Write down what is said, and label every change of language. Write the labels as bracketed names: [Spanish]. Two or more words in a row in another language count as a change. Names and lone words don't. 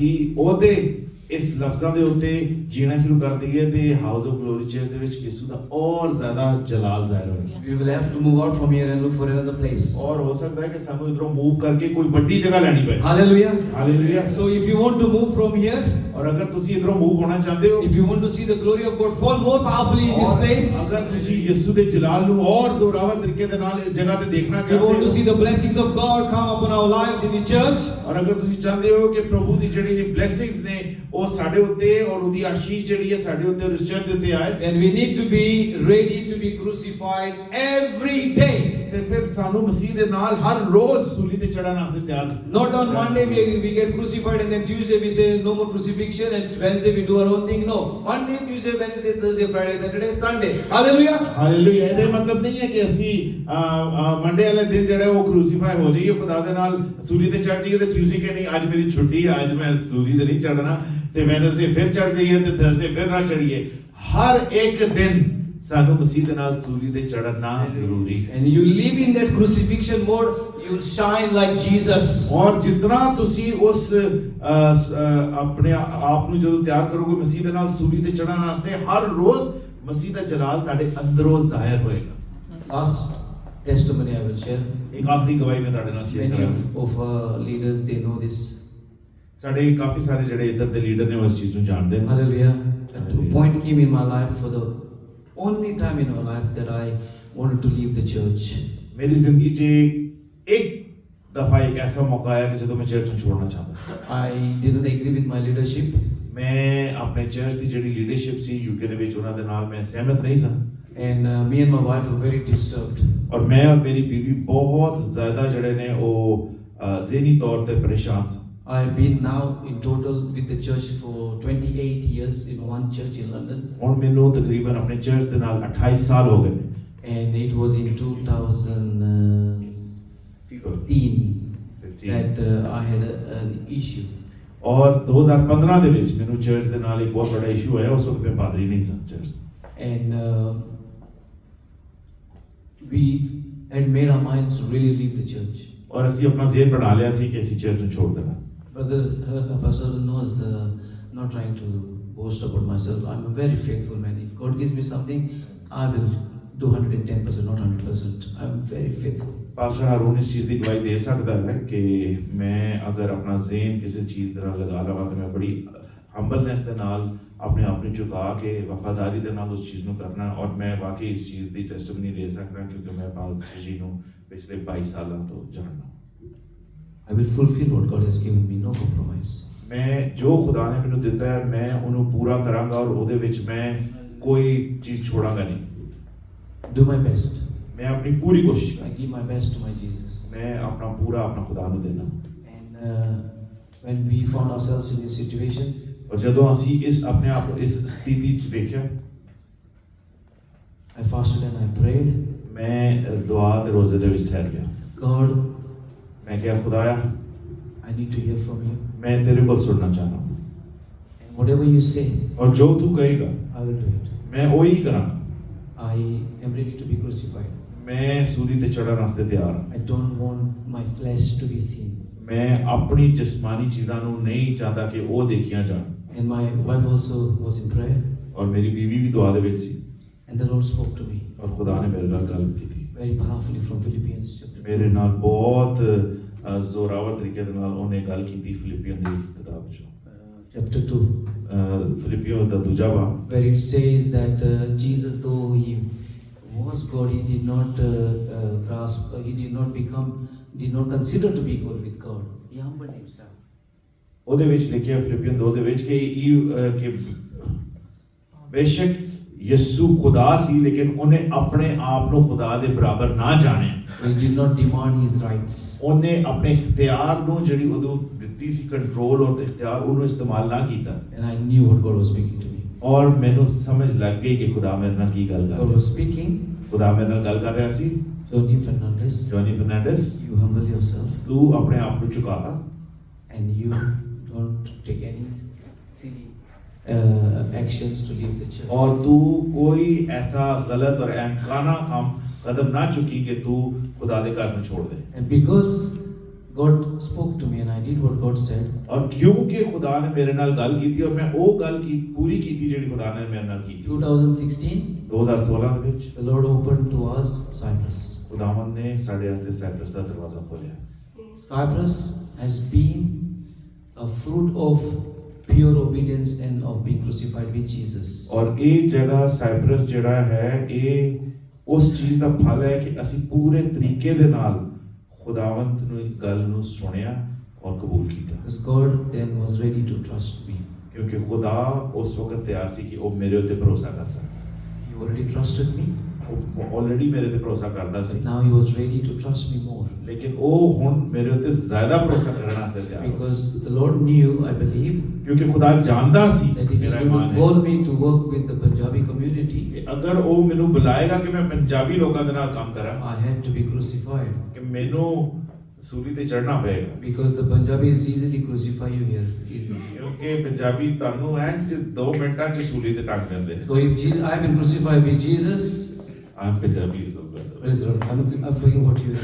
[Punjabi] ਅਗਰ ਅਸੀਂ ਉਹਦੇ ਇਸ ਲਫ਼ਜ਼ਾਂ ਦੇ ਉੱਤੇ ਜੀਣਾ ਸ਼ੁਰੂ ਕਰ ਦਈਏ ਤੇ ਹਾਊਸ ਆਫ ਗਲੋਰੀ ਚਰਚ ਦੇ ਵਿੱਚ ਯਿਸੂ ਦਾ ਔਰ ਜ਼ਿਆਦਾ ਜਲਾਲ ਜ਼ਾਹਿਰ ਹੋਏਗਾ। [English] We will have to move out from here and look for another place. [Punjabi] ਔਰ ਹੋ ਸਕਦਾ ਹੈ ਕਿ ਸਾਨੂੰ ਇਧਰੋਂ ਮੂਵ ਕਰਕੇ ਕੋਈ ਵੱਡੀ ਜਗ੍ਹਾ ਲੈਣੀ ਪਏ। [English] Hallelujah. [Punjabi] ਹਾਲੇਲੂਇਆ। [English] So if you want to move from here, [Punjabi] ਔਰ ਅਗਰ ਤੁਸੀਂ ਇਧਰੋਂ ਮੂਵ ਹੋਣਾ ਚਾਹੁੰਦੇ ਹੋ, [English] if you want to see the glory of God fall more powerfully in this [Punjabi] ਔਰ [English] place, [Punjabi] ਅਗਰ ਤੁਸੀਂ ਯਿਸੂ ਦੇ ਜਲਾਲ ਨੂੰ ਔਰ ਜ਼ੋਰਾਵਰ ਤਰੀਕੇ ਦੇ ਨਾਲ ਇਸ ਜਗ੍ਹਾ ਤੇ ਦੇਖਣਾ [English] if you want to [Punjabi] ਚਾਹੁੰਦੇ [English] see [Punjabi] ਹੋ, [English] the blessings of God come upon our lives in the church, [Punjabi] ਔਰ ਅਗਰ ਤੁਸੀਂ ਚਾਹੁੰਦੇ ਹੋ ਕਿ ਪ੍ਰਭੂ ਦੀ ਜਿਹੜੀ ਬਲੇਸਿੰਗਸ ਨੇ ਉਹ ਸਾਡੇ ਉੱਤੇ ਔਰ ਉਹਦੀ ਆਸ਼ੀਸ਼ ਜਿਹੜੀ ਹੈ ਸਾਡੇ ਉੱਤੇ ਔਰ ਇਸ ਚਰਚ ਦੇ ਉੱਤੇ ਆਏ, [English] then we need to be ready to be crucified every day. [Punjabi] ਤੇ ਫਿਰ ਸਾਨੂੰ ਮਸੀਹ ਦੇ ਨਾਲ ਹਰ ਰੋਜ਼ ਸੂਲੀ ਤੇ ਚੜ੍ਹਨ ਵਾਸਤੇ ਤਿਆਰ [English] Not on Monday we get crucified and then Tuesday we say no more crucifixion and Wednesday we do our own thing. No. Monday, Tuesday, Wednesday, Thursday, Friday, Saturday, Sunday. Hallelujah. [Punjabi] ਹਾਲੇਲੂਇਆ। ਇਹਦਾ ਮਤਲਬ ਨਹੀਂ ਹੈ ਕਿ ਅਸੀਂ ਮੰਡੇ ਵਾਲੇ ਦਿਨ ਜਿਹੜਾ ਉਹ ਕ੍ਰੂਸੀਫਾਈ ਹੋ ਜਾਈਏ, ਖੁਦਾ ਦੇ ਨਾਲ ਸੂਲੀ ਤੇ ਚੜ੍ਹ ਜਾਈਏ ਤੇ ਟਿਊਜ਼ਡੇ ਕਿ ਨਹੀਂ ਅੱਜ ਮੇਰੀ ਛੁੱਟੀ ਹੈ, ਅੱਜ ਮੈਂ ਸੂਲੀ ਤੇ ਨਹੀਂ ਚੜ੍ਹਨਾ, ਤੇ ਵੈਨਸਡੇ ਫਿਰ ਚੜ੍ਹ ਜਾਈਏ ਤੇ ਥਰਸਡੇ ਫਿਰ ਨਾ ਚੜ੍ਹੀਏ। ਹਰ ਇੱਕ ਦਿਨ ਸਾਨੂੰ ਮਸੀਹ ਦੇ ਨਾਲ ਸੂਲੀ ਤੇ ਚੜ੍ਹਨਾ ਜ਼ਰੂਰੀ ਹੈ। [English] And you live in that crucifixion mode, you'll shine like Jesus. [Punjabi] ਔਰ ਜਿਤਨਾ ਤੁਸੀਂ ਉਸ ਆਪਣੇ ਆਪ ਨੂੰ ਜਦੋਂ ਤਿਆਰ ਕਰੋਗੇ ਮਸੀਹ ਦੇ ਨਾਲ ਸੂਲੀ ਤੇ ਚੜ੍ਹਨ ਵਾਸਤੇ, ਹਰ ਰੋਜ਼ ਮਸੀਹ ਦਾ ਜਲਾਲ ਤੁਹਾਡੇ ਅੰਦਰੋਂ ਜ਼ਾਹਿਰ ਹੋਏਗਾ। [English] Last testimony I will share. [Punjabi] ਇੱਕ ਆਖਰੀ ਗਵਾਹੀ ਮੈਂ ਤੁਹਾਡੇ ਨਾਲ ਸ਼ੇਅਰ [English] Many [Punjabi] ਕਰਾਂਗਾ। [English] of leaders, they know this. [Punjabi] ਸਾਡੇ ਕਾਫੀ ਸਾਰੇ ਜਿਹੜੇ ਇੱਧਰ ਦੇ ਲੀਡਰ ਨੇ ਉਹ ਇਸ ਚੀਜ਼ ਨੂੰ ਜਾਣਦੇ ਨੇ। [English] Hallelujah. A point came in my life for the only time in my life that I wanted to leave the church. [Punjabi] ਮੇਰੀ ਜ਼ਿੰਦਗੀ 'ਚ ਇੱਕ ਦਫਾ ਇੱਕ ਐਸਾ ਮੌਕਾ ਆਇਆ ਕਿ ਜਦੋਂ ਮੈਂ ਚਰਚ ਨੂੰ ਛੋੜਨਾ ਚਾਹੁੰਦਾ ਸੀ। [English] I didn't agree with my leadership. [Punjabi] ਮੈਂ ਆਪਣੇ ਚਰਚ ਦੀ ਜਿਹੜੀ ਲੀਡਰਸ਼ਿਪ ਸੀ ਯੂਕੇ ਦੇ ਵਿੱਚ ਉਹਨਾਂ ਦੇ ਨਾਲ ਮੈਂ ਸਹਿਮਤ ਨਹੀਂ ਸਾਂ। [English] And me and my wife were very disturbed. [Punjabi] ਔਰ ਮੈਂ ਔਰ ਮੇਰੀ ਬੀਵੀ ਬਹੁਤ ਜ਼ਿਆਦਾ ਜਿਹੜੇ ਨੇ ਉਹ ਜ਼ਿਹਨੀ ਤੌਰ ਤੇ ਪਰੇਸ਼ਾਨ ਸਾਂ। [English] I've been now in total with the church for 28 years in one church in London. [Punjabi] ਹੁਣ ਮੈਨੂੰ ਤਕਰੀਬਨ ਆਪਣੇ ਚਰਚ ਦੇ ਨਾਲ 28 ਸਾਲ ਹੋ ਗਏ ਨੇ। [English] And it was in 2015 that I had an issue. [Punjabi] ਔਰ 2015 ਦੇ ਵਿੱਚ ਮੈਨੂੰ ਚਰਚ ਦੇ ਨਾਲ ਇੱਕ ਬਹੁਤ ਵੱਡਾ ਇਸ਼ੂ ਹੋਇਆ। ਉਸ ਵਕਤ ਮੈਂ ਪਾਦਰੀ ਨਹੀਂ ਸਾਂ ਚਰਚ। [English] And we had made our minds to really leave the church. [Punjabi] ਔਰ ਅਸੀਂ ਆਪਣਾ ਜ਼ੇਨ ਬਣਾ ਲਿਆ ਸੀ ਕਿ ਅਸੀਂ ਚਰਚ ਨੂੰ ਛੋੜ ਦੇਣਾ। [English] Brother, Pastor knows, not trying to boast about myself. I'm a very faithful man. If God gives me something, I will do 110%, not 100%. I'm very faithful. [Punjabi] ਪਾਸਟਰ ਹਾਰੂਨ ਇਸ ਚੀਜ਼ ਦੀ ਗਵਾਹੀ ਦੇ ਸਕਦਾ ਹੈ ਕਿ ਮੈਂ ਅਗਰ ਆਪਣਾ ਜ਼ੇਨ ਕਿਸੇ ਚੀਜ਼ ਦੇ ਨਾਲ ਲਗਾ ਲਵਾਂ ਤਾਂ ਮੈਂ ਬੜੀ ਹੰਬਲਨੈਸ ਦੇ ਨਾਲ ਆਪਣੇ ਆਪ ਨੂੰ ਝੁਕਾ ਕੇ ਵਫਾਦਾਰੀ ਦੇ ਨਾਲ ਉਸ ਚੀਜ਼ ਨੂੰ ਕਰਨਾ। ਔਰ ਮੈਂ ਵਾਕਈ ਇਸ ਚੀਜ਼ ਦੀ ਟੈਸਟਮਨੀ ਦੇ ਸਕਦਾ ਕਿਉਂਕਿ ਮੈਂ ਪਾਸਟਰ ਜੀ ਨੂੰ ਪਿਛਲੇ 22 ਸਾਲਾਂ ਤੋਂ ਜਾਣਦਾ। [English] I will fulfill what God has given me, no compromise. [Punjabi] ਮੈਂ ਜੋ ਖੁਦਾ ਨੇ ਮੈਨੂੰ ਦਿੱਤਾ ਹੈ ਮੈਂ ਉਹਨੂੰ ਪੂਰਾ ਕਰਾਂਗਾ ਔਰ ਉਹਦੇ ਵਿੱਚ ਮੈਂ ਕੋਈ ਚੀਜ਼ ਛੋੜਾਂਗਾ ਨਹੀਂ। [English] Do my best. [Punjabi] ਮੈਂ ਆਪਣੀ ਪੂਰੀ ਕੋਸ਼ਿਸ਼ [English] I [Punjabi] ਕਰਾਂਗਾ। [English] give my best to my Jesus. [Punjabi] ਮੈਂ ਆਪਣਾ ਪੂਰਾ ਆਪਣਾ ਖੁਦਾ ਨੂੰ ਦੇਣਾ। [English] And when we found ourselves in this situation, [Punjabi] ਔਰ ਜਦੋਂ ਅਸੀਂ ਇਸ ਆਪਣੇ ਆਪ ਨੂੰ ਇਸ ਸਥਿਤੀ 'ਚ ਦੇਖਿਆ, [English] I fasted and I prayed. [Punjabi] ਮੈਂ ਦੁਆ ਤੇ ਰੋਜ਼ੇ ਦੇ ਵਿੱਚ ਠਹਿਰ ਗਿਆ। [English] God, [Punjabi] ਮੈਂ ਕਿਹਾ ਖੁਦਾਇਆ [English] I need to hear from you. [Punjabi] ਮੈਂ ਤੇਰੇ ਕੋਲ ਸੁਣਨਾ ਚਾਹੁੰਦਾ ਹਾਂ [English] And whatever you say, [Punjabi] ਔਰ ਜੋ ਤੂੰ ਕਹੇਗਾ [English] I will do it. [Punjabi] ਮੈਂ ਉਹੀ ਕਰਾਂਗਾ। [English] I am ready to be crucified. [Punjabi] ਮੈਂ ਸੂਲੀ ਤੇ ਚੜ੍ਹਨ ਵਾਸਤੇ ਤਿਆਰ ਹਾਂ। [English] I don't want my flesh to be seen. [Punjabi] ਮੈਂ ਆਪਣੀ ਜਿਸਮਾਨੀ ਚੀਜ਼ਾਂ ਨੂੰ ਨਹੀਂ ਚਾਹੁੰਦਾ ਕਿ ਉਹ ਦੇਖੀਆਂ ਜਾਣ। [English] And my wife also was in prayer. [Punjabi] ਔਰ ਮੇਰੀ ਬੀਵੀ ਵੀ ਦੁਆ ਦੇ ਵਿੱਚ ਸੀ [English] And the Lord spoke to me [Punjabi] ਔਰ ਖੁਦਾ ਨੇ ਮੇਰੇ ਨਾਲ ਗੱਲ ਕੀਤੀ [English] very powerfully from Philippians chapter 2. [Punjabi] ਮੇਰੇ ਨਾਲ ਬਹੁਤ ਜ਼ੋਰਾਵਰ ਤਰੀਕੇ ਦੇ ਨਾਲ ਉਹਨੇ ਗੱਲ ਕੀਤੀ ਫਿਲਿੱਪੀਅਨ ਦੀ ਕਿਤਾਬ 'ਚੋਂ [English] Chapter 2, [Punjabi] ਫਿਲਿੱਪੀਅਨ ਦਾ ਦੂਜਾ ਬਾਬ [English] where it says that Jesus, though he was God, he did not grasp, he did not consider to be equal with God. He humbled himself. [Punjabi] ਉਹਦੇ ਵਿੱਚ ਲਿਖਿਆ ਫਿਲਿੱਪੀਅਨ 2 ਦੇ ਵਿੱਚ ਕਿ ਬੇਸ਼ੱਕ ਯਿਸੂ ਖੁਦਾ ਸੀ ਲੇਕਿਨ ਉਹਨੇ ਆਪਣੇ ਆਪ ਨੂੰ ਖੁਦਾ ਦੇ ਬਰਾਬਰ ਨਾ ਜਾਣਿਆ। [English] He did not demand his rights. [Punjabi] ਉਹਨੇ ਆਪਣੇ ਇਖਤਿਆਰ ਨੂੰ ਜਿਹੜੀ ਉਹਨੂੰ ਦਿੱਤੀ ਸੀ ਕੰਟਰੋਲ ਔਰ ਇਖਤਿਆਰ ਉਹਨੂੰ ਇਸਤੇਮਾਲ ਨਾ ਕੀਤਾ। [English] And I knew what God was speaking to me. [Punjabi] ਔਰ ਮੈਨੂੰ ਸਮਝ ਲੱਗ ਗਈ ਕਿ ਖੁਦਾ ਮੇਰੇ ਨਾਲ ਕੀ ਗੱਲ ਕਰ [English] God [Punjabi] ਰਿਹਾ [English] was speaking. [Punjabi] ਖੁਦਾ ਮੇਰੇ ਨਾਲ ਗੱਲ ਕਰ ਰਿਹਾ ਸੀ। [English] Johnny Fernandez, [Punjabi] ਜੋਨੀ ਫਰਨਾਂਡਸ [English] you humble yourself [Punjabi] ਤੂੰ ਆਪਣੇ ਆਪ ਨੂੰ ਝੁਕਾ [English] and you don't take any silly actions to leave the church. [Punjabi] ਔਰ ਤੂੰ ਕੋਈ ਐਸਾ ਗਲਤ ਔਰ ਅਹਿਮਕਾਨਾ ਕੰਮ ਕਦਮ ਨਾ ਚੁੱਕੀ ਕਿ ਤੂੰ ਖੁਦਾ ਦੇ ਘਰ ਨੂੰ ਛੋੜ ਦੇ। [English] And because God spoke to me and I did what God said. [Punjabi] ਔਰ ਕਿਉਂਕਿ ਖੁਦਾ ਨੇ ਮੇਰੇ ਨਾਲ ਗੱਲ ਕੀਤੀ ਔਰ ਮੈਂ ਉਹ ਗੱਲ ਕੀ ਪੂਰੀ ਕੀਤੀ ਜਿਹੜੀ ਖੁਦਾ ਨੇ ਮੇਰੇ ਨਾਲ ਕੀਤੀ [English] 2016, [Punjabi] 2016 ਦੇ ਵਿੱਚ [English] the Lord opened to us Cyprus. [Punjabi] ਖੁਦਾਵੰਦ ਨੇ ਸਾਡੇ ਵਾਸਤੇ ਸਾਈਪਰਸ ਦਾ ਦਰਵਾਜ਼ਾ ਖੋਲ੍ਹਿਆ [English] Cyprus has been a fruit of pure obedience and of being crucified with Jesus. [Punjabi] ਔਰ ਇਹ ਜਗ੍ਹਾ ਸਾਈਪਰਸ ਜਿਹੜਾ ਹੈ ਇਹ ਉਸ ਚੀਜ਼ ਦਾ ਫਲ ਹੈ ਕਿ ਅਸੀਂ ਪੂਰੇ ਤਰੀਕੇ ਦੇ ਨਾਲ ਖੁਦਾਵੰਦ ਨੂੰ ਇਸ ਗੱਲ ਨੂੰ ਸੁਣਿਆ ਔਰ ਕਬੂਲ ਕੀਤਾ [English] Because God then was ready to trust me. [Punjabi] ਕਿਉਂਕਿ ਖੁਦਾ ਉਸ ਵਕਤ ਤਿਆਰ ਸੀ ਕਿ ਉਹ ਮੇਰੇ ਉੱਤੇ ਭਰੋਸਾ ਕਰ ਸਕਦਾ [English] He already trusted me, [Punjabi] ਉਹ ਆਲਰੇਡੀ ਮੇਰੇ ਤੇ ਭਰੋਸਾ ਕਰਦਾ ਸੀ [English] but now He was ready to trust me more. [Punjabi] ਲੇਕਿਨ ਉਹ ਹੁਣ ਮੇਰੇ ਉੱਤੇ ਜ਼ਿਆਦਾ ਭਰੋਸਾ ਕਰਨ ਵਾਸਤੇ ਤਿਆਰ ਹੋ [English] Because the Lord knew, I believe, [Punjabi] ਕਿਉਂਕਿ ਖੁਦਾ ਜਾਣਦਾ ਸੀ [English] that if He's [Punjabi] ਮੇਰਾ [English] going [Punjabi] ਇਮਾਨ [English] to [Punjabi] ਹੈ [English] call me to work with the Punjabi community, [Punjabi] ਕਿ ਅਗਰ ਉਹ ਮੈਨੂੰ ਬੁਲਾਏਗਾ ਕਿ ਮੈਂ ਪੰਜਾਬੀ ਲੋਕਾਂ ਦੇ ਨਾਲ ਕੰਮ ਕਰਾਂ [English] I had to be crucified. [Punjabi] ਕਿ ਮੈਨੂੰ ਸੂਲੀ ਤੇ ਚੜ੍ਹਨਾ ਪਏਗਾ [English] Because the Punjabis easily crucify you here. easily. [Punjabi] ਕਿਉਂਕਿ ਪੰਜਾਬੀ ਤੁਹਾਨੂੰ ਐ 2 ਮਿੰਟਾਂ ਚ ਸੂਲੀ ਤੇ ਟੰਗ ਦਿੰਦੇ [English] So if Jesus, I have been crucified with Jesus, [Punjabi] ਆਮ ਪੰਜਾਬੀ [English] praise the Lord. I'm talking about you.